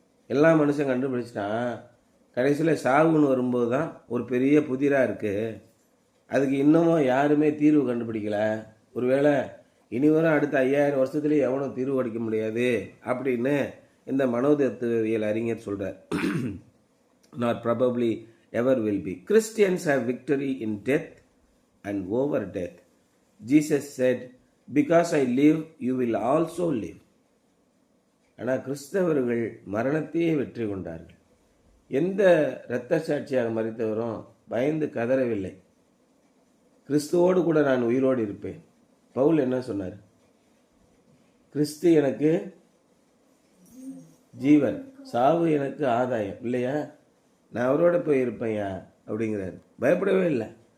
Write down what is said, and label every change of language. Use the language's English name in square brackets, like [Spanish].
[Tamil] எல்லா மனுஷன் கண்டுபிடிச்சிட்டான், கடைசியில் சாவுன்னு வரும்போது தான் ஒரு பெரிய புதிராக இருக்குது, அதுக்கு இன்னமும் யாருமே தீர்வு கண்டுபிடிக்கல, ஒருவேளை இனி வரும் அடுத்த 5000 வருஷத்துலேயே எவனும் தீர்வு அடிக்க முடியாது அப்படின்னு இந்த மனோதத்துவியல் அறிஞர் சொல்கிறார். [English] Not probably ever will be. Christians have victory in death and over death. Jesus said, because I live, you will also live. [Tamil] ஆனால் கிறிஸ்தவர்கள் மரணத்தையே வெற்றி கொண்டார்கள். எந்த இரத்த சாட்சியாக மரித்தவரும் பயந்து கதறவில்லை. கிறிஸ்துவோடு கூட நான் உயிரோடு இருப்பேன். பவுல் என்ன சொன்னார்? கிறிஸ்து எனக்கு ஜீவன், சாவு எனக்கு ஆதாயம் இல்லையா, நான் அவரோட போய் இருப்பேன்யா அப்படிங்கிறாரு. பயப்படவே இல்லை.